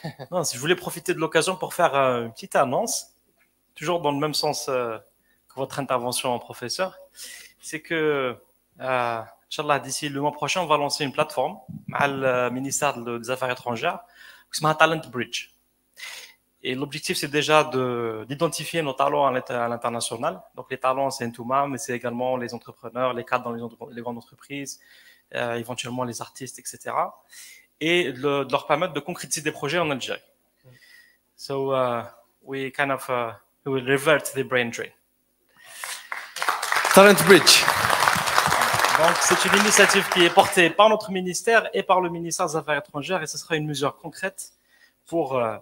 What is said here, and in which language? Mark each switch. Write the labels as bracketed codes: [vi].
[fr] Non, si je voulais profiter de l'occasion pour faire une petite annonce, toujours dans le même sens que votre intervention, professeur, c'est que, Inch'Allah, d'ici le mois prochain, on va lancer une plateforme avec le ministère des Affaires étrangères qui s'appelle Talent Bridge. Et l'objectif, c'est déjà d'identifier nos talents à l'international. Donc, les talents, c'est Ntouma, mais c'est également les entrepreneurs, les cadres dans les grandes entreprises, éventuellement les artistes, etc. Et de leur permettre de concrétiser des projets en Algérie. [en] So, we kind of we will revert the brain drain. Talent Bridge. [fr] Donc, c'est une initiative qui est portée par notre ministère et par le ministère des Affaires étrangères, et ce sera une mesure concrète pour...